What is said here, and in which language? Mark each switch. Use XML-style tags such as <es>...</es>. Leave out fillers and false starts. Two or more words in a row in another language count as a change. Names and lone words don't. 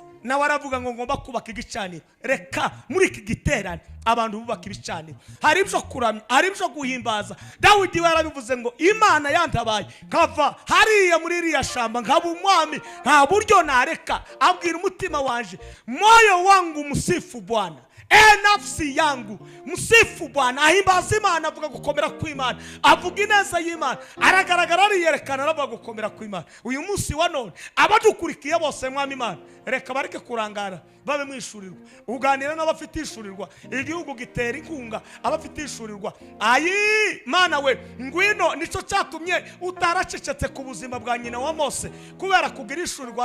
<rw>Nawe aravuga ngo ngomba kubaka igicaniro. Reka muri iki giterane abantu bubaka ibicaniro, hari ibyo kuramya, hari ibyo guhimbaza. Dawidi yarabivuze ngo Imana yantabaye nkava hariya muri iriya shamba nkaba umwami, nta buryo nareka. Abwira umutima wanje,</rw> <sw>moyo wangu msifu Bwana, nafsi yangu msifu Bwana.</sw> <rw>Ahimbaza Imana, avuga gukomera kw'Imana, avuga ineza y'Imana, aragaragara ariyerekana, aravuga gukomera kw'Imana. Uyu munsi wa none abadukurikiye bose mwami Imana, reka bareke kurangara, babe mwishurirwa, uganira n'abafite ishurirwa. Igihugu gitera inkunga abafite ishurirwa. Ayi Mana we, ngwino nico cyatumye utaracecetse ku buzima bwa nyina wa Mose kubera kugira ishurirwa.</rw>